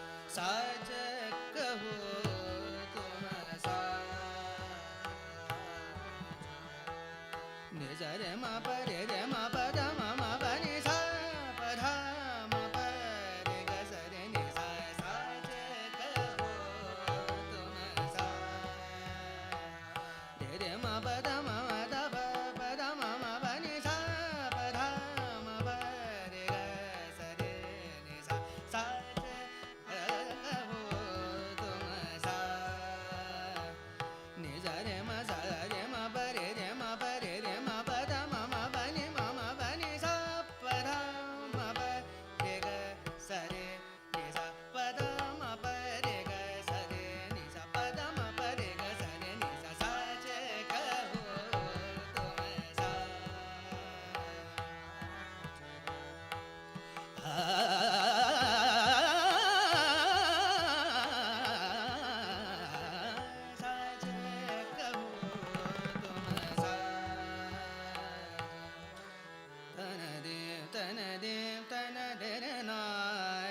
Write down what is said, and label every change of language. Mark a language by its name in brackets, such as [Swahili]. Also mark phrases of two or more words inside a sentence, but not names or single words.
[Hindi] साच कहो तुम साच निज रे मा प रे मा प ध म म प नि सा प ध म प रे ग स रे नि सा साच कहो तुम सा रे मा प ध म म ध प प ध म म प नि सा प ध म प रे ग स रे नि सा साच कहो तुम सा नि ज रे म सा रे म प रे म प रे म प ध म म प नि म म प नि सा प ध म प रे ग स रे नि सा प ध म प रे ग स रे नि सा प ध म प रे ग स रे नि सा साच कहो तुम सा साच कहो तुम सा तन देव तन देव तन देर नाय